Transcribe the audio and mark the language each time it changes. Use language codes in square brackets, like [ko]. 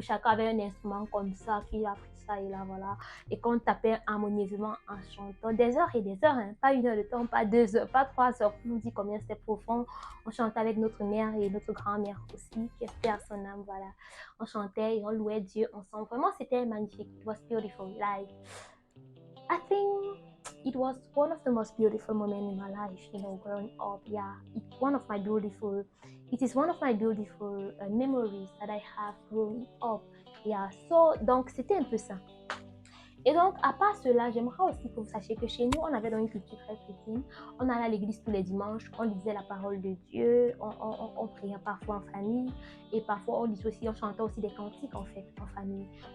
[fr] Chacun avait un instrument comme ça, qui a pris ça et là, voilà. Et qu'on tapait harmonieusement en chantant des heures et des heures, hein, pas 1 heure de temps, pas 2 heures, pas 3 heures. On nous dit combien c'était profond. On chantait avec notre mère et notre grand-mère aussi, qui est à son âme, voilà. On chantait et on louait Dieu ensemble. Vraiment, c'était magnifique. [en] It was beautiful. Like, I think it was one of the most beautiful moments in my life, growing up. Yeah, it is one of my beautiful memories that I have growing up. Yeah, so, [fr] donc, c'était un peu ça. Et donc, à part cela, j'aimerais aussi que vous sachiez que chez nous, on avait dans une culture très chrétienne. On allait à l'église tous les dimanches, on lisait la parole de Dieu, on priait parfois en famille, et parfois on chantait aussi des cantiques en fait, en famille.